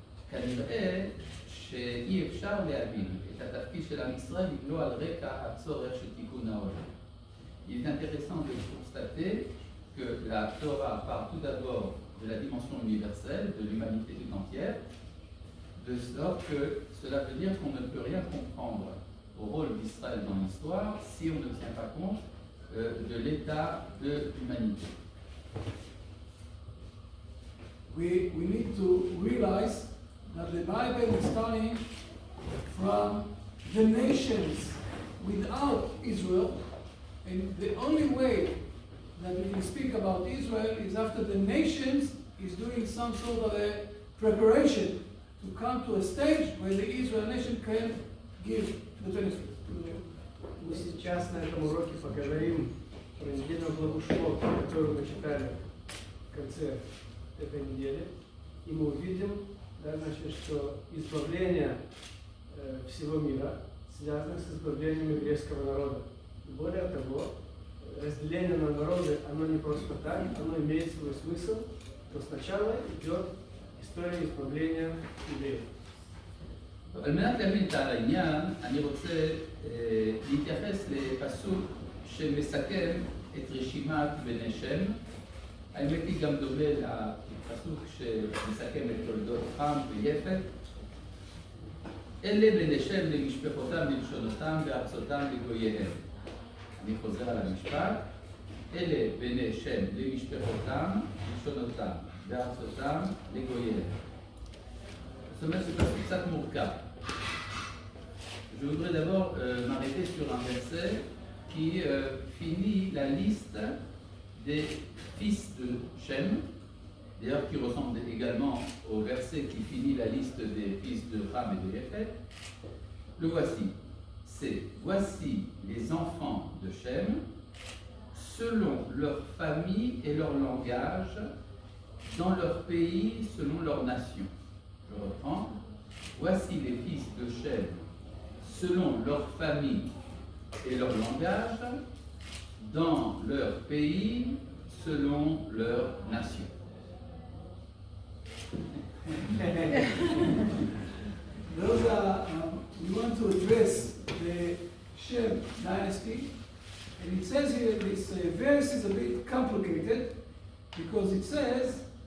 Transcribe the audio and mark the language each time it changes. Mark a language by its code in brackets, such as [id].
[he] כנראה שאי אפשר להבין את התפקיד של עם ישראל אם לא על רקע הצורך של תיקון העולם. [fr] Il est intéressant de constater que la Torah part tout d'abord de la dimension universelle, de l'humanité tout entière, de sorte que cela veut dire qu'on ne peut rien comprendre au rôle d'Israël dans l'histoire si on ne tient pas compte de l'état de l'humanité. [en] We need to realize that the Bible is starting from the nations without Israel, and the only way that we can speak about Israel is after the nations is doing some sort of a preparation to come to a stage where the Israel nation can give the benefit. [ru] Мы сейчас на этом уроке поговорим про недельную главу Шмот, которую мы читали в конце этой недели. И мы увидим, да, значит, что избавление всего мира связано с избавлением еврейского народа. И более того, разделение на народы, оно не просто так, оно имеет свой смысл, то сначала идет история избавления евреев. [he] על מנת להבין את העניין, אני רוצה להתייחס לפסוק שמסכם את רשימת בני שם. האמת היא גם דומה לפסוק שמסכם את תולדות חם ויפת. אלה בני שם למשפחותם, ללשונותם, בארצותם, לגוייהם. אני חוזר על המשפט. אלה בני שם למשפחותם, ללשונותם, בארצותם, לגוייהם. זאת אומרת, [fr] c'est pas ça que mon cas. Je voudrais d'abord m'arrêter sur un verset qui finit la liste des fils de Shem, d'ailleurs qui ressemble également au verset qui finit la liste des fils de Ham et de Yéphet. Le voici. C'est « Voici les enfants de Shem, selon leur famille et leur langage, dans leur pays, selon leur nation. » Je reprends. Voici les fils de Shem, selon leur famille et leur langage, dans leur pays, selon leur nation. [en] Those are, we want to address the Shem dynasty, and it says here this verse is a bit complicated because it says